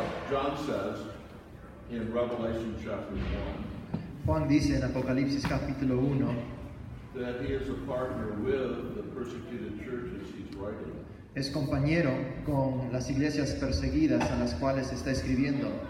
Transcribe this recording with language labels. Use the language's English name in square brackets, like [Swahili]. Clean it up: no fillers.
[English] John says in Revelation chapter 1 [Spanish] Juan dice en Apocalipsis capítulo 1 [English] that he is a partner with the persecuted churches he's writing. [Spanish] es compañero con las iglesias perseguidas a las cuales está escribiendo.